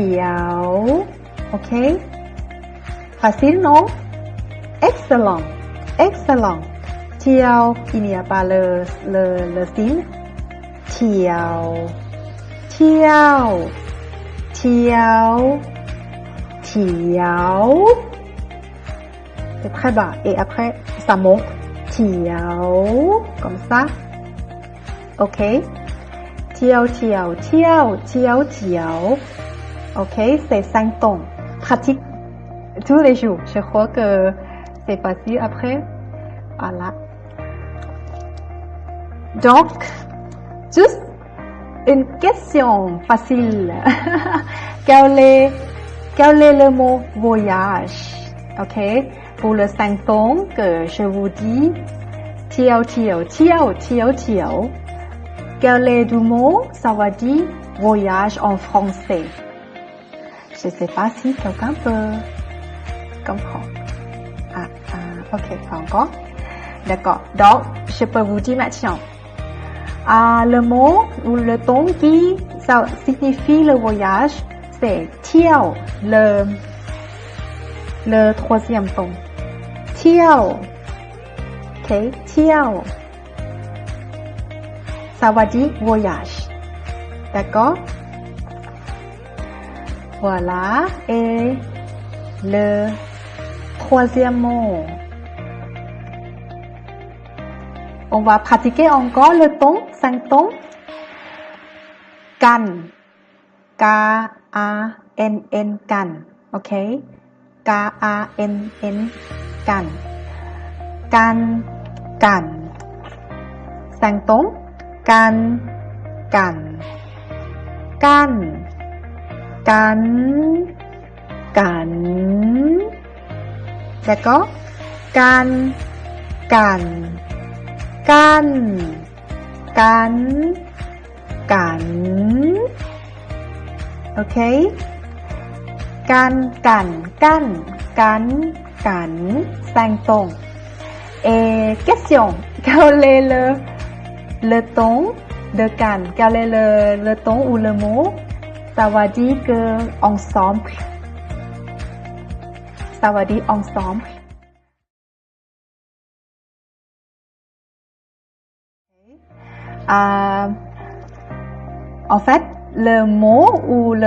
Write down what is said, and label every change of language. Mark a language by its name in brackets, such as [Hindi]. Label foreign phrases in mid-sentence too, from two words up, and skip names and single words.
[French] Ok? Facile, non? Excellent. excellent เที่ยว il n'y a pas le signe [Thai] เที่ยวเที่ยวเที่ยวเที่ยว [French] c'est très bas et après ça monte เที่ยว comme ça ok [Thai] เที่ยวเที่ยวเที่ยวเที่ยวเที่ยว [French] ok c'est 5 tons pratique tous les jours je crois que c'est facile après voilà donc juste une question facile quel est le mot voyage ok pour le 5 tons que je vous dis [Thai] เที่ยวเที่ยวเที่ยวเที่ยวเที่ยว [French] quel est le mot ça va dire voyage en français je sais pas si quelqu'un peut comprendre ok encore d'accord donc je peux vous dire maintenant le mot ou le ton qui ça signifie le voyage c'est เที่ยว le troisième ton เที่ยว ok เที่ยว ça va dire voyage d'accord voilà et le troisième mot on va pratiquer encore le ton 5 tons [Thai] กัน K A N N กัน ok K A N N กันกันกัน5 tons กันกันกันกันกัน แล้วก็กันกันกันกันกันโอเคกันกันกันกันกัน [French] 5 tons et question quel est le ton de can quel est le ton ou le mot ça va dire que ensemble ça va dire ensemble en fait le mot ou le